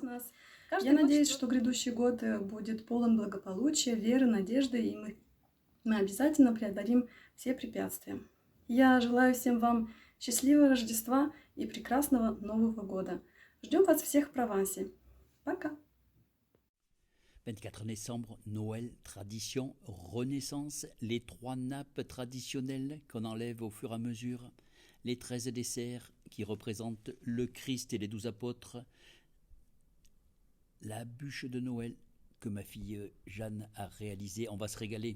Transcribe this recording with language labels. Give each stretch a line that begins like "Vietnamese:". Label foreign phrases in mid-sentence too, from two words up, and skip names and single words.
Russian: Я надеюсь, что грядущий год будет полон благополучия, веры, надежды, и мы обязательно преодолим все препятствия. Я желаю всем вам счастливого Рождества и прекрасного Нового года. Ждем вас всех в Провансе. Пока!
French: 24 décembre, Noël, tradition, renaissance, les 3 nappes traditionnelles qu'on enlève au fur et à mesure, les 13 desserts qui représentent le Christ et les 12 apôtres, la bûche de Noël que ma fille Jeanne a réalisée, on va se régaler.